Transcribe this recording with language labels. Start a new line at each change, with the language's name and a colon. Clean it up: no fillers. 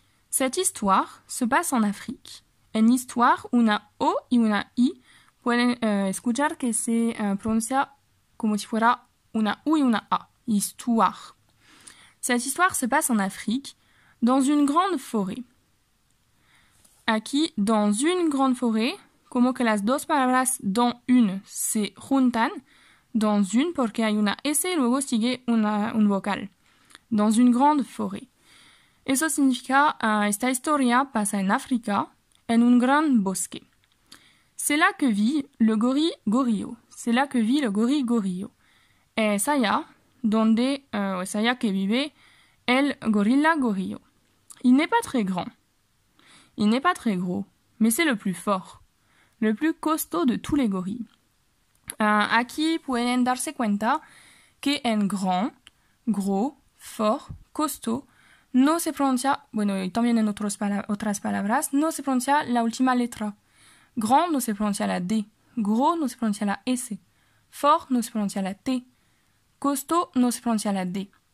French: Cette histoire se passe en Afrique.
Spanish: En histoire, una O y una I pueden escuchar que se pronuncia como si fuera una U y una A.
French: Histoire. Cette histoire se passe en Afrique, dans une grande forêt.
Spanish: Aquí,
French: dans une grande forêt,
Spanish: como que las dos palabras dans une se juntan, dans une porque hay una S y luego sigue un vocal.
French: Dans une grande forêt.
Spanish: Eso significa, esta historia pasa en África, en un gran bosque.
French: C'est là que vit le gorille Gorillo. C'est là que vit le gorille Gorillo.
Spanish: Es allá donde, es allá que vive el gorilla Gorillo.
French: Il n'est pas très grand. Il n'est pas très gros, mais c'est le plus fort. Le plus costaud de tous les gorilles.
Spanish: Aquí pueden darse cuenta que en grand, gros, fort, costaud, no se pronuncia, bueno, y también en otras palabras, no se pronuncia la última letra. Grand no se pronuncia la D, gros no se pronuncia la S, fort no se pronuncia la T, costaud no se pronuncia la D.